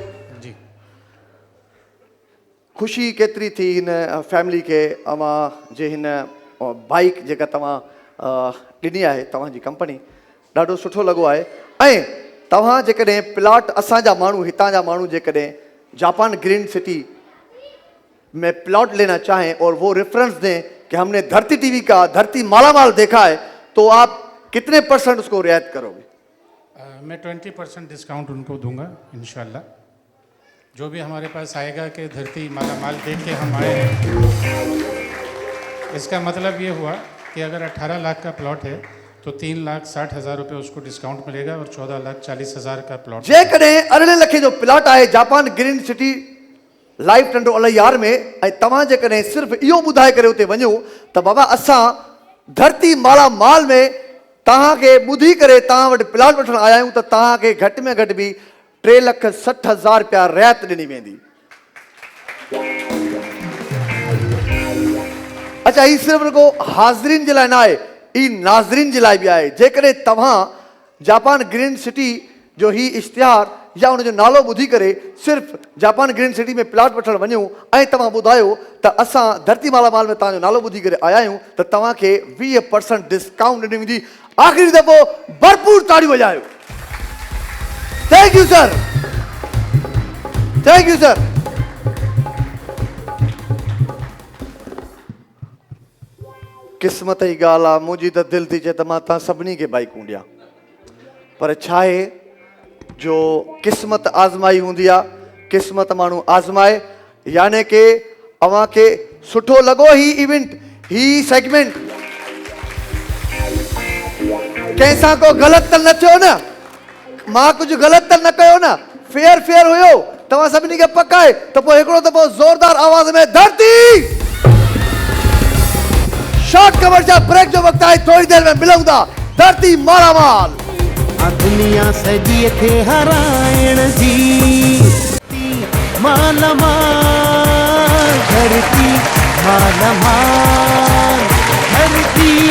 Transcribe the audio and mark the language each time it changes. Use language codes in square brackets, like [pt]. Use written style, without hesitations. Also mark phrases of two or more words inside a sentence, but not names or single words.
[sd] जी ख़ुशी केतिरी थी हिन फैमिली खे अवां जे हिन बाइक जेका तव्हां ॾिनी आहे तव्हांजी कंपनी ॾाढो सुठो लॻो आहे ऐं तव्हां जेकॾहिं प्लॉट असांजा माण्हू हितां जा माण्हू जेकॾहिं जापान ग्रीन सिटी [ur] میں پلاٹ لینا چاہیں اور وہ ریفرنس دیں کہ ہم نے دھرتی ٹی وی کا دھرتی مالامال دیکھا ہے تو آپ کتنے % اس کو رعایت کرو گے میں 20% ڈسکاؤنٹ ان کو دوں گا ان شاء اللہ جو بھی ہمارے پاس آئے گا کہ دھرتی مالامال دیکھ کے ہم آئے ہیں اس کا مطلب یہ ہوا کہ اگر 18 لاکھ کا پلاٹ ہے تو 3,60,000 روپے اس کو ڈسکاؤنٹ ملے گا اور 14,40,000 کا پلاٹ [sd] जेकॾहिं 18 लख जो प्लॉट आहे जापान ग्रीन सिटी लाइव टंडो अलायार में ऐं तव्हां जेकॾहिं सिर्फ़ु इहो ॿुधाए करे उते वञो त बाबा असां धरती मालामाल में तव्हांखे ॿुधी करे तव्हां वटि प्लॉट वठण आया आहियूं त तव्हांखे घटि में घटि बि 3,60,000 रुपया रियायत ॾिनी वेंदी अच्छा ही सिर्फ़ु रुगो हाज़रीन जे लाइ न आहे ही नाज़रीन जे लाइ बि आहे जेकॾहिं तव्हां जापान ग्रीन सिटी जो ही इश्तिहार या उनजो नालो ॿुधी करे सिर्फ़ु जापान ग्रीन सिटी में प्लॉट वठण वञो ऐं तव्हां ॿुधायो त असां धरती मालामाल में तव्हांजो नालो ॿुधी करे आया आहियूं त तव्हांखे 20% डिस्काउंट ॾिनी वेंदी आख़िरी दफ़ो भरपूर ताड़ियूं वॼायो [en] thank you sir thank you sir [sd] क़िस्मत जी ॻाल्हि आहे मुंहिंजी त दिलि थी चए त मां तव्हां सभिनी खे बाइकूं ॾियां पर छा आहे जो क़िस्मत आज़माई हूंदी आहे क़िस्मत माण्हू आज़माए [ur] یعنی کہ [sd] अव्हां खे सुठो लॻो ही इवेंट ही सेगमेंट कंहिंसां को ग़लति त न थियो न मां कुझु ग़लति त न कयो न फेयर हुयो तव्हां सभिनी खे पक आहे त पोइ हिकिड़ो दफ़ो ज़ोरदार आवाज़ में धरती शॉर्ट कवर जा ब्रेक जो वक्त आहे [ur] تھوڑی دیر میں [sd] मिलूं था धरती मालामाल। आ दुनिया सजी थे हराइण जी मालामाल धरती मालामाल धरती